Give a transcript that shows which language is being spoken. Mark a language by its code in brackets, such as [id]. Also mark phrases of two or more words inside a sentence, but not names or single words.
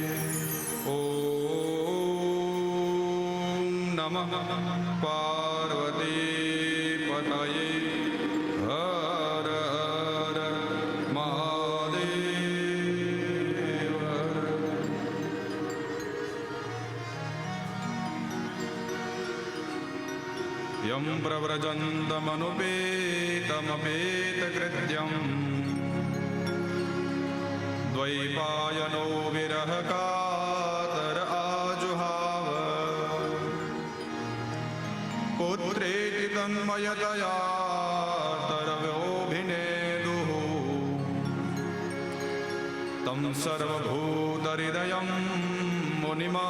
[sa] ओम नमः पार्वती पतये हर हर महादेव. યમ પ્રવ્રજन्तमनुपेतमपेतकृत्यम् द्वैपायनो विरहकातर आजुहाव पुत्रेति तन्मयतया तरव्योऽभिनेदुः तं सर्वभूतहृदयं मुनिमा